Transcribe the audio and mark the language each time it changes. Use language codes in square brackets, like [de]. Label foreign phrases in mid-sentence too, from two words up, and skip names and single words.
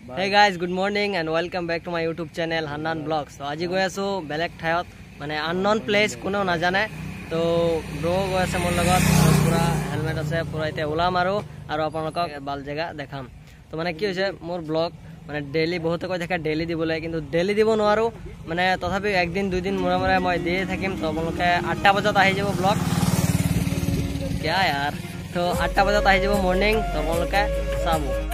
[en] guys, good morning and welcome back to my YouTube channel Hannan Vlogs. [as] So আজি গৈ আছো বেলেগ ঠাইত মানে [en] unknown place [as] কোনেও নাজানে তো ব্ৰো গৈ আছে মোৰ লগত পুৰা হেলমেট আছে পুৰা এতিয়া ওলাম আৰু আপোনালোকক ভাল জায়গা দেখাম তো মানে কি হৈছে মোৰ ব্লগ মানে ডেইলি বহুত কৈ থাকে ডেইলি দিবলৈ কিন্তু ডেইলি দিব নোৱাৰো মানে তথাপি একদিন দুই দিন মূৰে মূৰে মই দিয়ে থাকিম তো আপোনালোকে 8টা বজাত আহি যাব ব্লগ [hi] क्या यार तो [as] 8টা বজাত আহি যাব মর্নিং তো আপোনালোকে চাব